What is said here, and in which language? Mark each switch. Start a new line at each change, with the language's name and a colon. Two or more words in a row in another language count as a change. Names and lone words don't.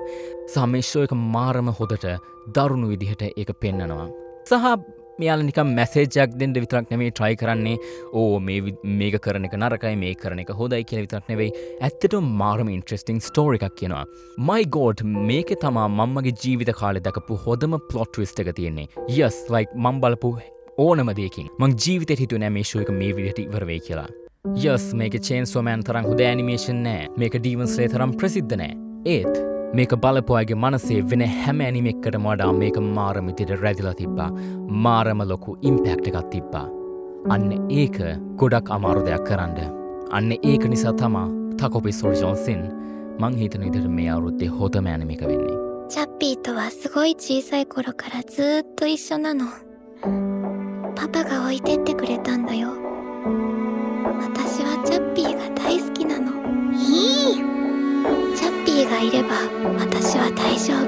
Sinhala: සහ මේ ෂෝ එක මාරම හොදට දරුණු විදිහට ඒක පෙන්නනවා. සහ මෙයාලා නිකන් මැසේජයක් දෙන්න විතරක් නෙමෙයි try කරන්නේ. මේක කරන එක නරකයි මේ කරන එක හොඳයි කියලා විතරක් නෙවෙයි. ඇත්තටම මාරම
English: interesting story
Sinhala: එකක් කියනවා.
English: My God
Sinhala: මේකේ තමා මම්මගේ ජීවිත කාලේ දැකපු හොඳම
English: plot twist
Sinhala: එක තියෙන්නේ.
English: Yes like
Sinhala: මම බලපු ඕනම දෙයකින් මං ජීවිතේට හිතුවේ නෑ මේ ෂෝ එක මේ විදිහට ඉවර වෙයි කියලා. Yes මේකේ Chainsaw Man තරම් හොඳ ඇනිමේෂන් නෑ. මේක Demon Slayer තරම් ප්‍රසිද්ධ නෑ. ඒත් මේක බලපු අයගේ මනසේ වෙන හැම ඇනිම එකකටම වඩා මේක මාරම විදිහට රැඳිලා තිබ්බා. මාරම ලොකු ඉම්පැක්ට් එකක් තිබ්බා. අන්න ඒක ගොඩක් අමාරු දෙයක් කරන්න. අන්න ඒක නිසා තමා Takopi Original මං හිතන විදිහට මේ අවුරුද්දේ හොඳම ඇනිම එක වෙන්නේ.
Japanese: チャッピーとはすごい小さい頃からずーっと一緒なの。パパが置いてってくれたんだよ。私はチャッピーが大好きなの。チャッピーがいれば私は大丈夫。